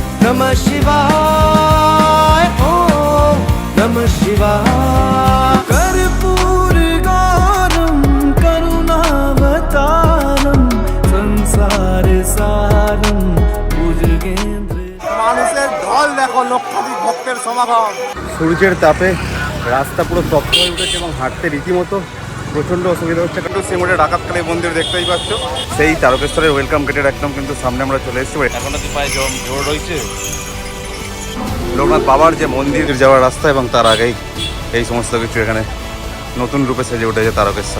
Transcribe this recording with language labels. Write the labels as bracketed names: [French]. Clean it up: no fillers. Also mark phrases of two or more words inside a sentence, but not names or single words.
[Sanskrit] नमः शिवाय ओम नमः शिवाय कर्पूर गौरम करुणावतारम संसार सारम भुजगेंद्र। [Bangla] মানুষের ঢল দেখো, লক্ষাধিক ভক্তের সমাগম। সূর্যের তাপে রাস্তা পুরো তপ্ত হয়ে উঠেছে এবং হাঁটতে রীতিমতো প্রচণ্ড অসুবিধা হচ্ছে। কিন্তু সিমুরের ডাকাতকালী মন্দির দেখতেই পাচ্ছ, সেই তারকেশ্বরের ওয়েলকাম গেটের একদম কিন্তু সামনে আমরা চলে এসেছি। এখন পায়ে জোর রয়েছে লোকনাথ বাবার যে মন্দির যাওয়ার রাস্তা, এবং তার আগেই এই সমস্ত কিছু এখানে নতুন রূপে সেজে উঠেছে তারকেশ্বর।